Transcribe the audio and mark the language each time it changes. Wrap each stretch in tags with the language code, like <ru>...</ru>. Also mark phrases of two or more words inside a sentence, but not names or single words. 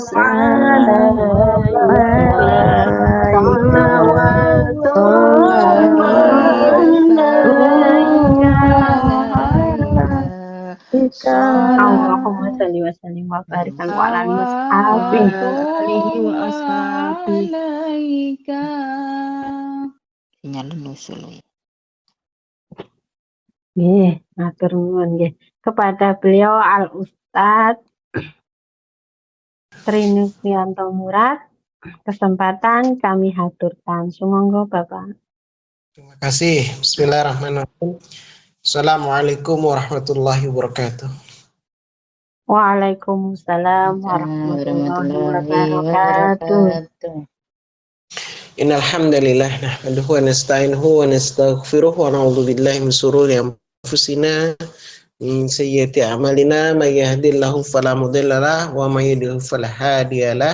<ar>عليك اللهم صل وسلم وبارك على آله وأصحابه.</ar> <id>Sinyal nusul.</id> <jv>Matur nuwun nggih</jv> <id>kepada beliau</id> <jv>Al Ustadz Trinukrianto Murad.</jv> <id>Kesempatan kami haturkan.</id> <jv>Sumangga Bapak.</jv> <id>Terima kasih.</id> <ar>بسم الله الرحمن الرحيم. السلام عليكم ورحمة الله وبركاته. وعليكم السلام ورحمة الله وبركاته. إن الحمد لله نحمده ونستعينه ونستغفره ونعوذ بالله من شرور أنفسنا من سيئات أعمالنا من يهده الله فلا مضل له ومن يضلل فلا هادي له.</ar>